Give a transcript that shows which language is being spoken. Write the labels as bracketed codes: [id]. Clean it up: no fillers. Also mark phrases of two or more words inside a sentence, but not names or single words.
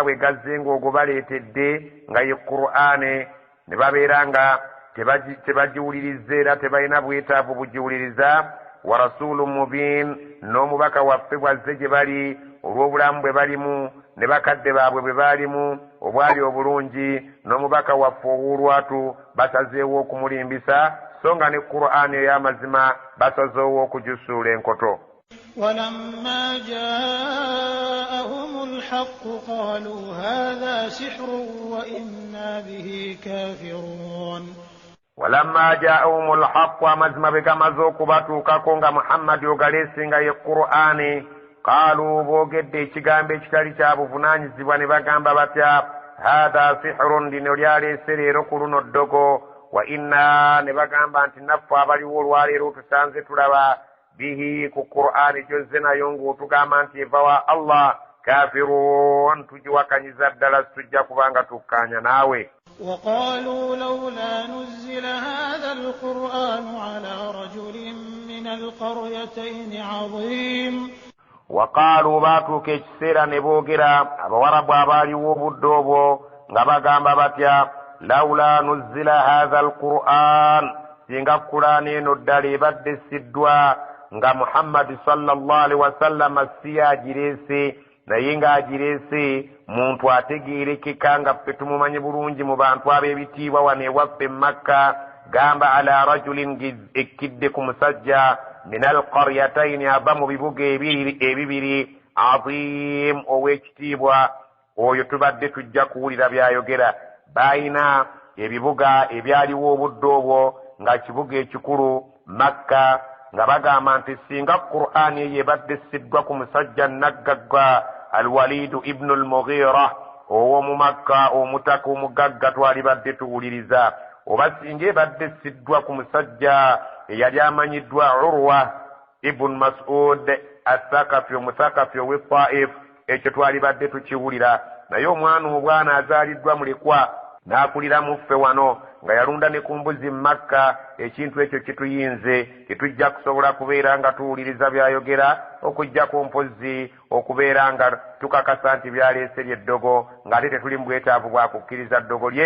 [lg] bwe gazze ng'ogwo baleetedde nga ye Qur'aani ne babeera nga tebagiwuliriza era tebalina bwetaavu bugiwuliriza [ar] ورسول مبين [lg] n'omubaka waffe bwazze gye bali olw'obulamu bwe balimu ne bakadde baabwe bwe baalimu obwali obulungi n'omubaka waffe ow'olwatu basazeewo okumulimbisa so nga ne Qur'aani ey'amazima basazeewo okugisuula enkoto. [ar] ولما جاءهم الحق قالوا هذا سحر وإنا به كافرون. ولما جاءهم الحق [lg] amazima bwe gamaze okubatuukako nga Muhammad ogaleese nga ye Qur'aani qaalu boogedde ekigambo ekitali kya buvunaanyizibwa ne bagamba batya [ar] هذا سحر [lg] lino lyaleese leero ku luno ddogo [ar] وإنا [lg] ne bagamba nti naffe abaliwo olwaleero tusanze tulaba bihi ku Qur'aani gyozze nayo ng'otugamba nti eva wa Allah kafirun tugiwakanyiza ddala tujja kubanga tukkaanya naawe. [ar] وقالوا لولا نزل هذا القرآن على رجل من القريتين عظيم. [lg] وقالوا baatuuka ekiseera ne boogera abawarabu abaaliwo obudde obwo nga bagamba batya [ar] لولا نزل هذا [lg] alquran singa Qur'aani eno ddala ebadde siddwa nga Muhammad [ar] صلى الله عليه وسلم [lg] si agireese naye ng'agireese muntu ategeerekeka nga ffe tumumanyi bulungi mu bantu ab'ebitiibwa wano ewaffe Makka gamba [ar] على رجل [lg] ekkidde ku musajja [ar] من القريتين [lg] ava mu bibuga ebibiri azim ow'ekitiibwa oyo tubadde tujja kuwulira byayogera. Bayina ebibuga ebyaliwo obudde obwo nga kibuga ekikulu Makka nga bagamba nti singa Qur'aani eyo ebadde siddwa ku musajja naggagga Al-Walidu ibnu al-Mughira ow'omu Makka omutaka omugagga twali badde tuwuliriza, oba singa ebadde siddwa ku musajja eyali amanyiddwa Urwa ibn Mas'ud as-Sakafi omusakafi ow'e Taif ekyo twali badde tukiwulira. Naye omwana obwana azaaliddwa mulekwa n'akulira mu ffe wano nga yalunda ne ku mbuzi Makka, ekintu ekyo kituyinze tetujja kusobola kubeera nga tuwuliriza byayogera okujjako mpozzi okubeera nga tukakasa nti byaleese ly'eddogo ng'ate tetuli mu bwetaavu bwa kukkiriza ddogo lye.